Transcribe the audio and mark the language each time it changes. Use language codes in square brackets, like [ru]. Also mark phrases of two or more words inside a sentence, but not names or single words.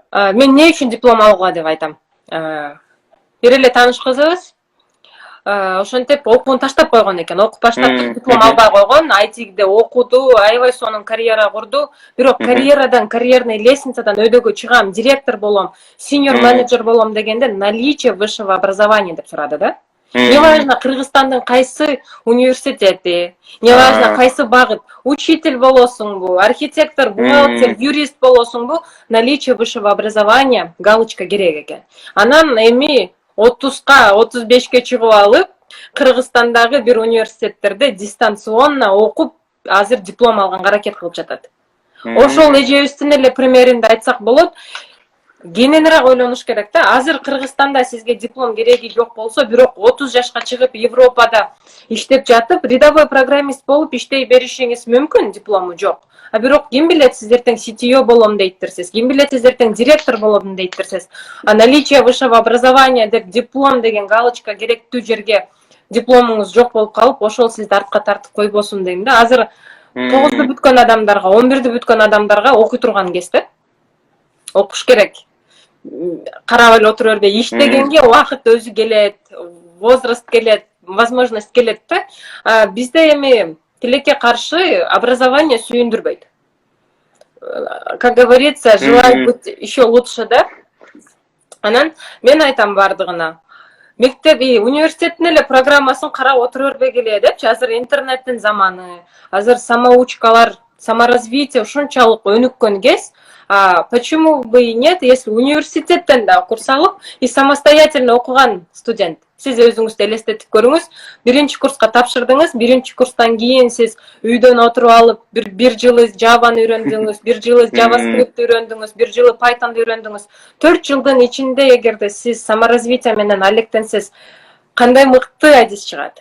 [ky] Мен эмне үчүн диплом алууга деп айтам. Бир эле тааныш кызыбыз ошентип окууну таштап койгон экен. Окуп баштап диплом албай койгон, IT-де окуду, аябай сонун карьера курду. Бирок карьерный лестницадан өйдөгө чыгам, директор болом, senior менеджер болом дегенде [ru] наличие высшего образования [ky] деп сурады да. [ru] Не важно [ky] Кыргызстандын кайсы университети, [ru] не важно [ky] кайсы багыт, учитель болосуңбу, архитектор, бухгалтер, юрист болосуңбу, [ru] наличие высшего образования галочка [ky] керек экен. Анан эми 30-ка, 35-ке чыгып алып, Кыргызстандагы бир университеттерде дистанционно окуп, азыр диплом алганга аракет кылып жатат. Ошол эжебиздин эле примеринде айтсак болот. Кененирээк ойлонуш керек да. Азыр Кыргызстанда сизге диплом кереги жок болсо, бирок 30 жашка чыгып Европада иштеп жатып, [ru] рядовой программист [ky] болуп иштей беришиңиз мүмкүн, диплому жок. Бирок ким билет, сиз эртең CTO болом дейттирсиз, ким билет, сиз эртең директор болом дейттирсиз. [ru] Наличие высшего образования [ky] деп диплом деген галочка керектүү жерге дипломуңуз жок болуп калып, ошол сизди артка тартып койбосун дейм да. Азыр 9-ду бүткөн адамдарга, 11-ди бүткөн адамдарга окуй турган кез да. Окуш керек. Карап эле отура бербей, иштегенге убакыт өзү келет. возраст келет, возможность келет да. Бизде эми тилекке каршы образование сүйүндүрбөйт. [ru] Как говорится, желаю быть еще лучше, да? [ky] Анан мен айтам бардыгына. Мектеп университеттин эле программасын карап отура бербей келе депчи. Азыр интернеттин заманы, азыр самоучкалар, саморазвитие ушунчалык өнүккөн кез. [ru] Почему бы и нет, если [ky] университеттен да курс алып [ru] и самостоятельно [ky] окуган студент. Сиз өзүңүздү элестетип көрүңүз. Биринчи курска тапшырдыңыз, биринчи курстан кийин сиз үйдөн отуруп алып бир жылы Java'ны үйрөндүңүз, бир жылы JavaScript үйрөндүңүз, бир жылы Python'ды үйрөндүңүз. 4 жылдын ичинде эгерде сиз саморазвитие менен алектенсиз, кандай мыкты адис чыгат.